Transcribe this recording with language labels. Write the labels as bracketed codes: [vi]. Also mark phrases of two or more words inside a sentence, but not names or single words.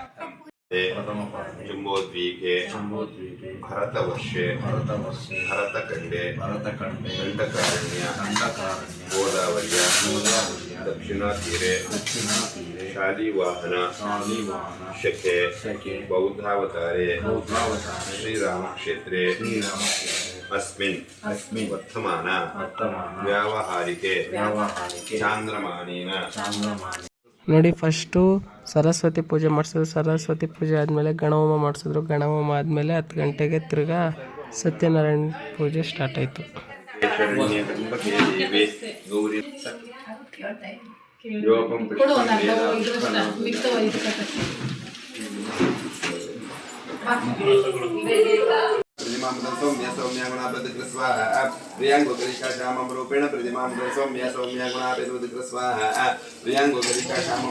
[sa] ಜಂಬೋದ್ವೀಪೆ ಭರತವರ್ಷೆ ಭರತಖಂಡೆ ದಂಡಕಾರಣ್ಯ ಗೋದಾವರ್ಯ ದಕ್ಷಿಣ ತೀರೆ ಶಾಲಿವಾಹನ ಶಕೆ ಬೌದ್ಧಾವತಾರೆ ಶ್ರೀರಾಮಕ್ಷೇತ್ರೆ अस्मिन् वर्तमान व्यावहारिके ಚಾಂದ್ರಮಾನೇನ. [kn] ನೋಡಿ, ಫಸ್ಟು ಸರಸ್ವತಿ ಪೂಜೆ ಮಾಡಿಸಿದ್ರು. ಸರಸ್ವತಿ ಪೂಜೆ ಆದಮೇಲೆ ಗಣಹೋಮ ಮಾಡಿಸಿದ್ರು. ಗಣಹೋಮ ಆದಮೇಲೆ 10 ಗಂಟೆಗೆ ತಿರ್ಗಾ ಸತ್ಯನಾರಾಯಣ ಪೂಜೆ ಸ್ಟಾರ್ಟ್ ಆಯಿತು. [sa] सौम्य सौम्य गुणापद स्वाहा प्रियांगो कलिका श्यामम रूपेण प्रतिमा सौम्य सौम्य गुणापद स्वाहा प्रियांगो कलिका श्यामम